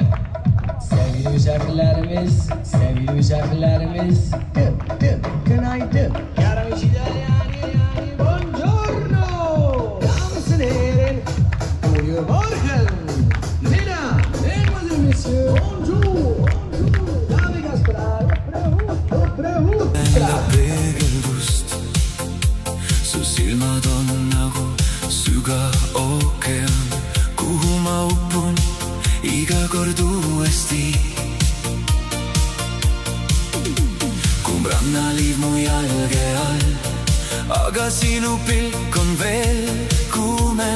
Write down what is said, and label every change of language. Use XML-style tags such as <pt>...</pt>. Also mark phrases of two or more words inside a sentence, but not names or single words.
<tr>Sevgili misafirlerimiz, günaydın.</tr> <it>Buongiorno!</it> <de>Dames und Herren, guten Morgen!</de> <fr>Mesdames, mesdemoiselles, messieurs, bonjour!</fr> <de>Damen und</de> <et>Su silmad on nagu sügav ookean, kuhu ma upun iga kord uuesti. Kumb rannaliiv mu jalge all, aga sinu pilk on veel kuumem.</et>